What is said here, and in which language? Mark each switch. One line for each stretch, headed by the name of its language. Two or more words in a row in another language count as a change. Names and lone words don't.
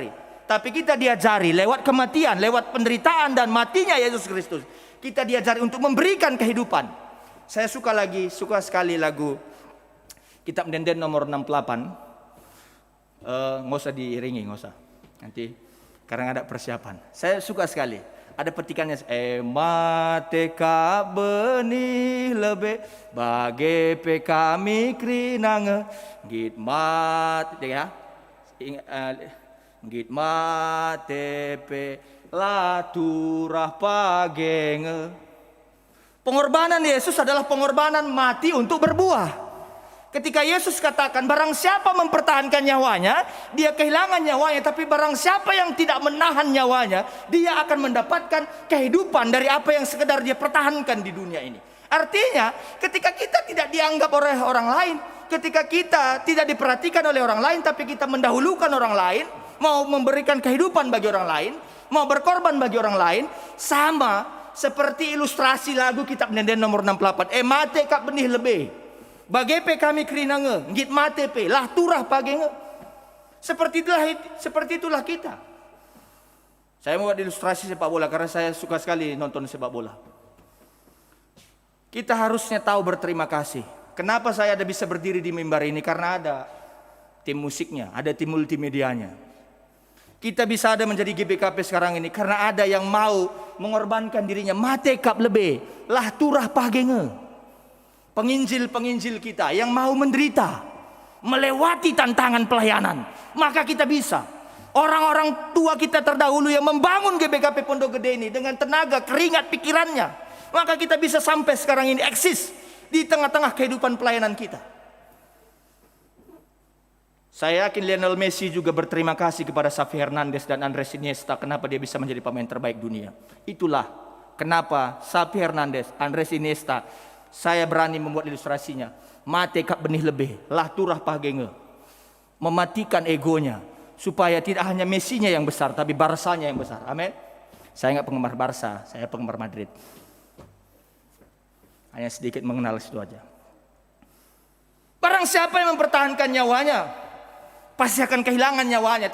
Indonesian: Tapi kita diajari lewat kematian, lewat penderitaan dan matinya Yesus Kristus. Kita diajari untuk memberikan kehidupan. Saya suka sekali lagu Kitab Denden nomor 68. Nggak usah diiringi, nggak usah. Nanti karena ada persiapan. Saya suka sekali. Ada petikannya.
Batak Karo: Mateka benih lebe bage pe kami krinange git mat ya. Git matepe laturah pagenge.
Indonesian: Pengorbanan Yesus adalah pengorbanan mati untuk berbuah. Ketika Yesus katakan barang siapa mempertahankan nyawanya, dia kehilangan nyawanya. Tapi barang siapa yang tidak menahan nyawanya, dia akan mendapatkan kehidupan dari apa yang sekedar dia pertahankan di dunia ini. Artinya ketika kita tidak dianggap oleh orang lain, ketika kita tidak diperhatikan oleh orang lain, tapi kita mendahulukan orang lain, mau memberikan kehidupan bagi orang lain, mau berkorban bagi orang lain, sama seperti ilustrasi lagu Kitab Denden nomor 68.
Batak Karo: Mate kap benih lebih. Bagepe kami krinange, ngit mate pe, lah turah pagenge.
Indonesian: Seperti itulah kita. Saya mau buat ilustrasi sepak bola karena saya suka sekali nonton sepak bola. Kita harusnya tahu berterima kasih. Kenapa saya bisa berdiri di mimbar ini? Karena ada tim musiknya, ada tim multimedianya. Kita bisa ada menjadi GBKP sekarang ini karena ada yang mau mengorbankan dirinya.
Batak Karo: Mate kap lebe, lah turah pagenge.
Indonesian: Penginjil-penginjil kita yang mau menderita, melewati tantangan pelayanan, maka kita bisa. Orang-orang tua kita terdahulu yang membangun GBKP Pondok Gede ini dengan tenaga, keringat, pikirannya, maka kita bisa sampai sekarang ini eksis di tengah-tengah kehidupan pelayanan kita. Saya yakin Lionel Messi juga berterima kasih kepada Xavi Hernandez dan Andres Iniesta kenapa dia bisa menjadi pemain terbaik dunia. Itulah kenapa Xavi Hernandez, Andres Iniesta, saya berani membuat ilustrasinya.
Batak Karo: Mate kap benih lebih, lah turah pagenge.
Indonesian: Mematikan egonya supaya tidak hanya Messinya yang besar, tapi Barsanya yang besar. Amin. Saya nggak penggemar Barca, saya penggemar Madrid. Hanya sedikit mengenal situ aja. Barang siapa yang mempertahankan nyawanya, pasti akan kehilangan nyawanya.